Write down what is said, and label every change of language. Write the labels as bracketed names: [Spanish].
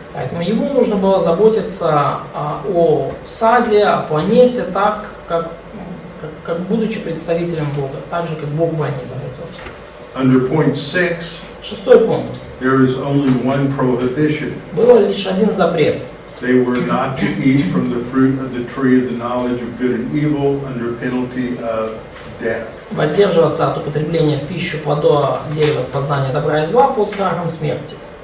[Russian] Поэтому ему нужно было заботиться о саде, о планете так, как будучи представителем Бога, так же, как Бог бы о ней заботился. [English] Under point 6, [Russian] Шестой пункт. [English] there is only one prohibition. [Russian] Было лишь один запрет. [English] They were not to eat from the fruit of the tree of the knowledge of good and evil under penalty of death. [Russian] Воздерживаться от употребления в пищу плода дерева познания добра и зла под страхом смерти.